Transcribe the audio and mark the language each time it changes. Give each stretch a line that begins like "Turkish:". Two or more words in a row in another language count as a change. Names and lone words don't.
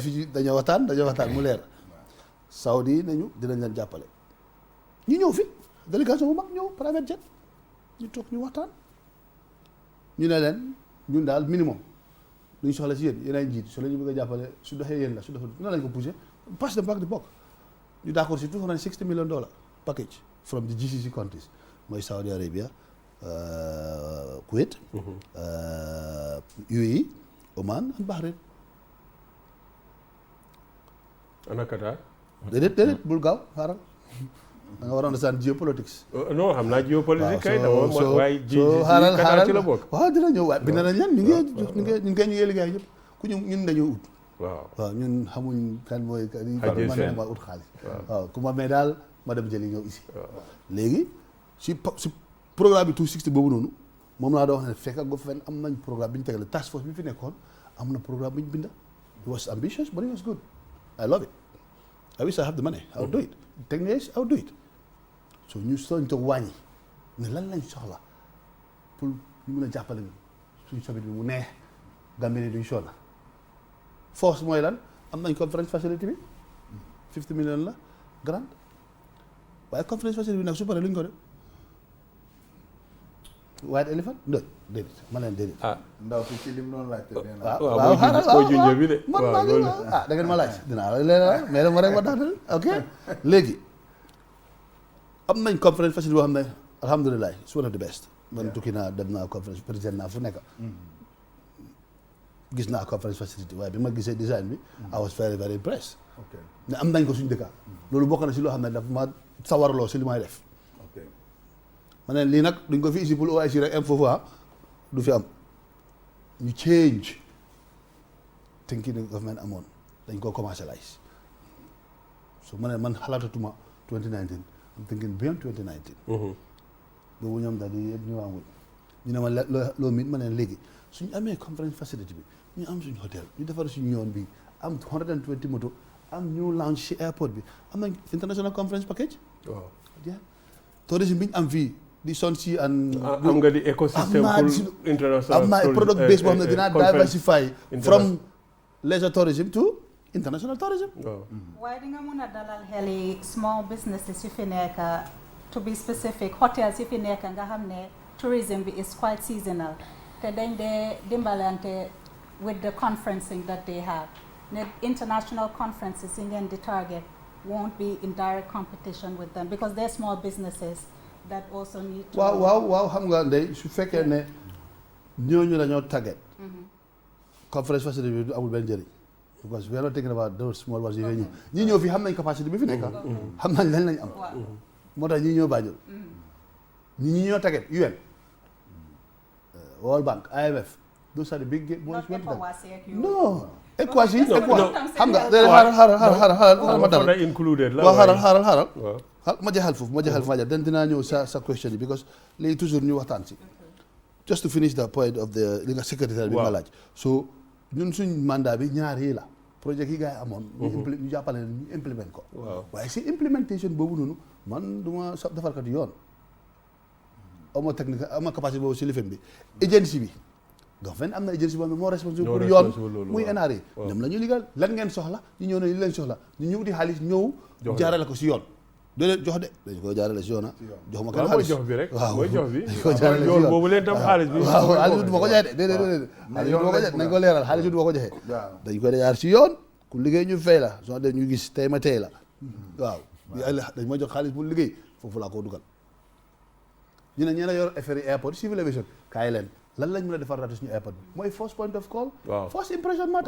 Wolof: fi dañoo waxtaan mu leer Saudi nañu dinañ leen jàppale ñu ñëw fi délégation bu mag ñëw
English: private jet
Wolof: ñu toog ñu waxtaan ñu ne leen ñun daal minimum lu ñu soxla si yéen ay njiit su la ñu bëgg a jàppale su doxee yéen la su doxee noonu lañ ko poussé
English: pass the back the buck
Wolof: ñu d'accord si
English: $260 million package from the GCC countries mooy Saudi Arabia Kuwait UAE Oman and Bahrain
Wolof: ana Qatar déedéet bul gaaw xaaral da nga war a
English: understand geopolitics
Wolof: non xam naa géopolitique kay dama waaye xaaral ci la bokk waaw dina ñëw waaye bind nañ leen ñu ngi liggéey ñëpp ku ñun dañoo ut waaw ñun xamuñ kan mooy man ma ut xaalis waaw ku ma mee daal ma dem jëli ñëw ici léegi si programme bi 260 boobu noonu moom laa doon wax ne fekk ak fen am nañ programme bi ñu tegale
English: task force
Wolof: bi fi nekkoon am na programme bi ñu binda
English: it was ambitious but it was good I love it I wish I have the money I'll do it techniques I'll do it so
Wolof: ñu soñ toog wàññi ne lan lañ soxla pour ñu mun a jàppale suñu sobit bi mu neex Gambie ne duñ sonna force mooy lan am nañ
English: conference facility
Wolof: bi 50 million la grant waaye
English: conference facility
Wolof: bi nag su paree lu ñu ko def
English: white elephant
Wolof: déedéet ma leen déedéet. ndaw si ci lim noonu laajte nee na. waaw mooy junjee bi de. man maa ngi da ngeen ma laaj dinaa la leeral mais dama rek ma daanal ok léegi am nañ conference facilité boo xam ne alhamdulilah
English: it's one of the best.
Wolof: man tukki naa dem naa conference président naa fu nekk. gis naa
English: conference facility
Wolof: waaye bi ma gisee design bi.
English: I was very very impressed.
Wolof: ne am nañ ko suñu dëkk. loolu bokk na si loo xam ne dafa ma sawarloo si li may def. ma ne lii nag duñ ko fi isi pour OIC rek am foofu du fi am ñu
English: change thinking
Wolof: ni government amoon dañ koo commercialize so ma ne man xalaatatuma 2019
English: I'm thinking beyond 2019
Wolof: boobu ñoom daal di yëpp ñu waamuñ ñu ne ma loo mit ma ne léegi suñu amee conference facility bi ñu am suñu hôtel ñu defar suñu yoon bi am 120 moto am ñu lounge ci airport bi am nañ
English: international conference package
Wolof: waaw tourisme bi ñu am fii di son si am nga di
French: écosystème pour international
Wolof: am naa
English: product base
Wolof: boo xam ne dinaa
English: diversify from leisure tourism to international tourism.
Wolof: waaye di nga mun a dalal xel yi
English: small businesses
Wolof: yu fi nekk
English: to be specific hotels
Wolof: yu fi nekk nga xam ne
English: tourism bi is quite seasonal
Wolof: te dañ dee dimbalante
English: with the conferencing that they have ne international conferences
Wolof: yi ngeen di target
English: won't be in direct competition with them because they're small businesses that also need to.
Wolof: waaw xam nga ndey su fekkee ne ñooñu dañoo target. conference facility bi du amul benn njëriñ.
English: because we are not thinking about those small ones
Wolof: yi ñi ñëw fii xam nañ capacité bi fi nekk. xam nañ lan lañ am. moo tax ñi ñëw Banjul. ñi ñoo target UN.
English: World Bank IMF. those are the big boys.
Wolof: non. ECOWAS yi xam nga xaaral ma dal xaaral ma jeexal foofu den dinaa ñëw sa question yi because léegi toujours ñu waxtaan si
English: just to finish the point of the
Wolof: li nga secrétaire bi nga laaj so ñun suñ mandat bi ñaar yi la projet yi gars yi amoon ñu jàppale ñu implement ko waaye si implementation boobu noonu man du ma defarkat yoon ama technique ama capacité boobu si lifin bi agency bi government am na agency boo xam ne moo responsable pour yoon muy NRA ñoom la ñuy liggéeyal lan ngeen soxla ñu ñëw ne li leen soxla ñu ñëw di xaalis ñëw jaarale ko si yoon déedéet jox de dañu ko jaarale si yoon jox ma kenn xaalis jox bi rek waaw mooy jox bi dañu ko jaarale si yoon boobu leen tam xaalis bi waaw xaalis du ma ko joxe de déedéet xaalis du ma ko joxe nañ ko leeral xaalis du ma ko joxe dañ ko jaar si yoon ku liggéey ñu fay la soo dee ñu gis tey ma tey la waaw dañ ma jox xaalis pour liggéey foofu laa ko dugal ñu ne ñeena yor affaire yi airport civil aviation kaay leen lan lañ mën a defar raté suñu airport bi mooy
English: first point of call first impression matters